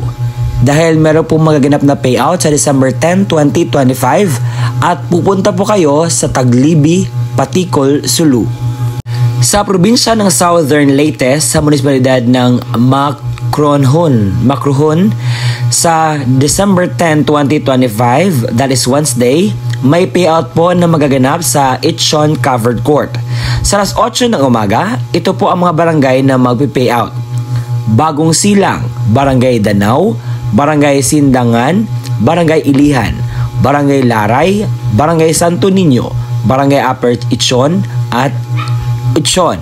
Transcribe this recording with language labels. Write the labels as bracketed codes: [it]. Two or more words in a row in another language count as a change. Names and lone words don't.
[tl] Dahil meron po magaganap na payout sa December 10, 2025 at pupunta po kayo sa Taglibi, Paticol, Sulu. Sa probinsya ng Southern Leyte sa munisipalidad ng Macrohon, sa December 10, 2025, [en] that is Wednesday, [tl] may payout po na magaganap sa Itchon Covered Court. Sa alas 8 ng umaga, ito po ang mga barangay na magpi-payout. Bagong Silang, Barangay Danau, Barangay Sindangan, Barangay Ilihan, Barangay Laray, Barangay Santo Niño, Barangay Upper Itchon at Itchon.